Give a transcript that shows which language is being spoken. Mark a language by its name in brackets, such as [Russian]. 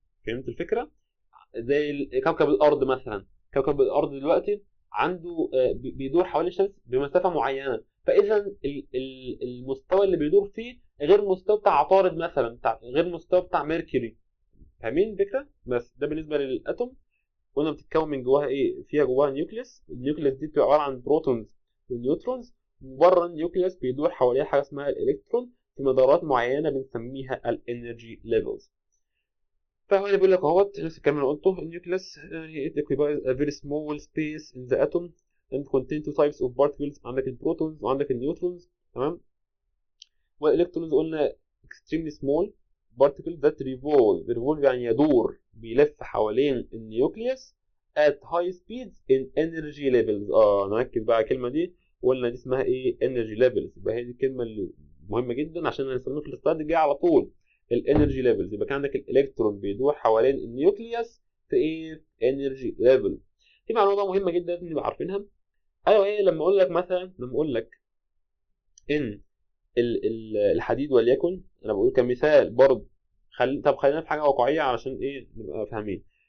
[Arabic] فهمت الفكرة؟ زي كوكب الأرض مثلا، كوكب الأرض دلوقتي عنده بيدور حوالين الشمس بمسافة معينة، فإذا المستوى اللي بيدور فيه غير المستوى بتاع عطارد مثلا، غير المستوى بتاع ميركوري. فاهمين الفكرة؟ بس ده بالنسبة للأتوم. قلنا بتتكون من جواها ايه؟ فيها جواها نيوكليس، النيوكليس دي بتبقى عباره عن بروتونز ونيوترونز، وبره النيوكليس بيدور حواليها حاجه اسمها الالكترون في مدارات معينه بنسميها الانرجي ليفلز. فهو اللي بيقول لك اهوت نفس الكلام اللي قلته، النيوكليس [English] it occupies a very small space in the atom and contain two types of particles، [Arabic] عندك البروتونز وعندك النيوترونز، تمام؟ والالكترونز قلنا [English] extremely small particles that revolve [Arabic] يعني يدور، بيلف حوالين النيوكليوس [English] at high speeds in energy levels. [Arabic] نركز بقى على الكلمه دي، وقلنا دي اسمها ايه؟ energy levels. يبقى هي دي الكلمه اللي مهمه جدا عشان هنستخدمها في السلايد الجاي على طول، الانرجي ليفلز. يبقى كان عندك الالكترون بيدور حوالين النيوكليوس في ايه؟ انرجي ليفل. في معلومه مهمه جدا لازم نبقى عارفينها، ايوه ايه؟ لما اقول لك مثلا، لما اقول لك ان الحديد وليكن، انا بقول كمثال برضه، طب خلينا في حاجه واقعيه علشان ايه نبقى فاهمين.